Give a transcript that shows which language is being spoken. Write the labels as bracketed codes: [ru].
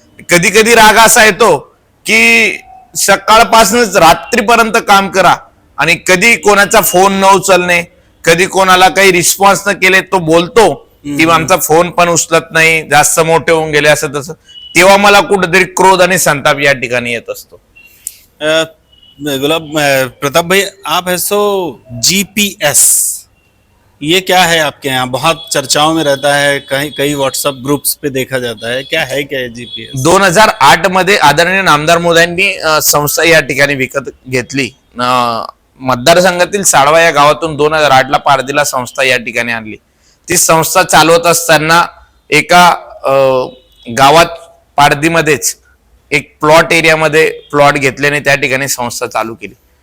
[mr] कधी कधी राग असा येतो की सकाळपासूनच रात्रीपर्यंत काम करा आणि कधी कोणाचा फोन न उचलणे, कधी कोणाला काही रिस्पॉन्स न केले तो बोलतो की आमचा फोन पण उचलत नाही, जास्त मोठे होऊन गेले असं तसं, तेव्हा मला कुठेतरी क्रोध आणि संताप या ठिकाणी येत असतो. [hi] प्रताप भाई, आप है सो जीपीएस, ये क्या है आपके यहाँ? बहुत चर्चाओं में रहता है, कहीं कई व्हाट्सएप ग्रुप्स पे देखा जाता है. क्या है जीपीएस? [mr] 2008 मध्ये आदरणीय नामदार मोदयांनी संस्था या ठिकाणी विकत घेतली. मतदारसंघातील साडवा या गावातून 2008 ला पारदीला संस्था या ठिकाणी आणली. ती संस्था चालवत असताना एका गावात पारदीमध्येच एक प्लॉट एरियामध्ये प्लॉट घेतल्याने त्या ठिकाणी संस्था चालू केली.